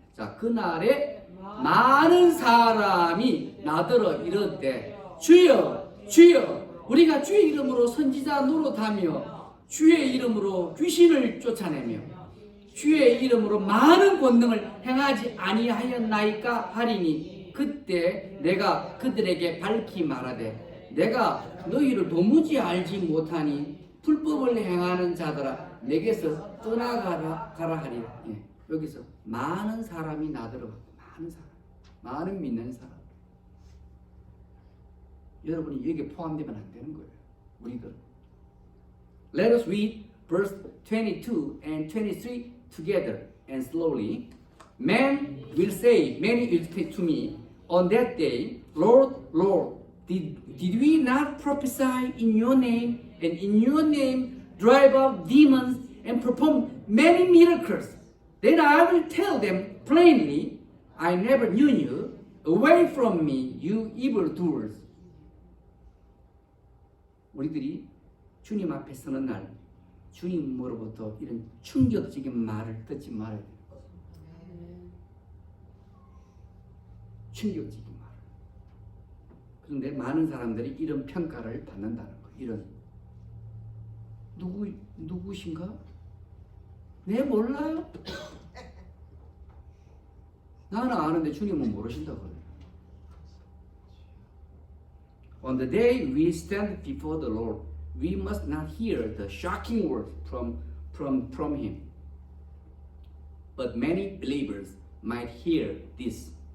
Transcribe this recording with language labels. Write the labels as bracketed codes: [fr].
[ko] 자, 그날에 많은 사람이 나더러 이르되 주여 주여 우리가 주의 이름으로 선지자 노릇하며 주의 이름으로 귀신을 쫓아내며 주의 이름으로 많은 권능을 행하지 아니하였나이까 하리니 그때 내가 그들에게 밝히 말하되 내가 너희를 도무지 알지 못하니 불법을 행하는 자들아 내게서 떠나가라 하리라. 예, 여기서 많은 사람이 나더러 많은 사람, 많은 믿는 사람. 여러분이 여기에 포함되면 안 되는 거예요. 우리들. [en] Let us read verse 22 and 23 together and slowly. Men will say, many will say to me on that day, Lord, Lord, did we not prophesy in your name and in your name drive out demons and perform many miracles? Then I will tell them plainly, I never knew you. Away from me, you evildoers. [ko] 우리들이 주님 앞에 서는 날 주님으로부터 이런 충격적인 말을 듣지 말아야 돼요. 충격적인 말. 그런데 많은 사람들이 이런 평가를 받는다는 거예요. 이런 누구신가? 내 몰라요? 나는 아는데 주님은 모르신다고 그래요. [en] On the day we stand before the Lord, we must not hear the shocking word from Him. but many believers might hear this.